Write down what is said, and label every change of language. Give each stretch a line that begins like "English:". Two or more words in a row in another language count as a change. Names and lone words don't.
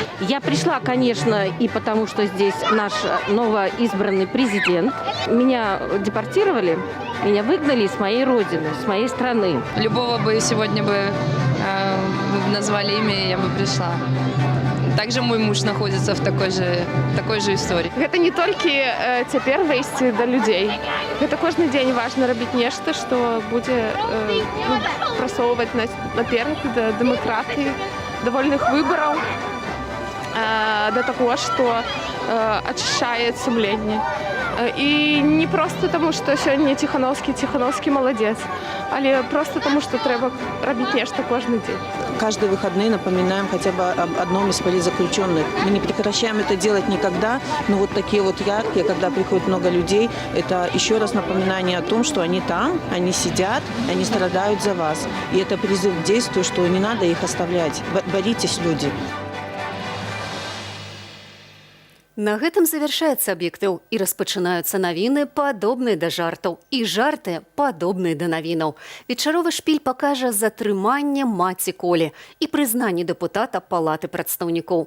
Russian: Я пришла, конечно, и потому что здесь наш новоизбранный президент. Меня депортировали, меня выгнали с моей родины, с моей страны. Любого бы сегодня бы назвали имя, и я бы пришла. Также мой муж находится в такой же истории.
Belarusian: Гэта не толькі цяпер выйсці да людзей. Гэта кожны дзень важна рабіць нешта, што будзе прасоўваць нас наперад да дэмакратыі, да вольных выбараў, да таго, што ачышчае сумленне. І не проста таму, што сёння Ціхановскі маладзец, але
Russian: просто тому, что треба робить нечто каждый день. Каждые выходные напоминаем хотя бы об одном из политзаключенных. Мы не прекращаем это делать никогда, но вот такие вот яркие, когда приходит много людей, это еще раз напоминание о том, что они там, они сидят, они страдают за вас. И это призыв к действию, что не надо их оставлять. Боритесь, люди.
Belarusian: На гэтым завяршаецца аб'ектыў і распачынаюцца навіны, падобныя да жартаў, і жарты, падобныя да навінаў. Вечаровы шпіль пакажа затрыманне маці Колі і прызнанне дэпутата Палаты прадстаўнікоў.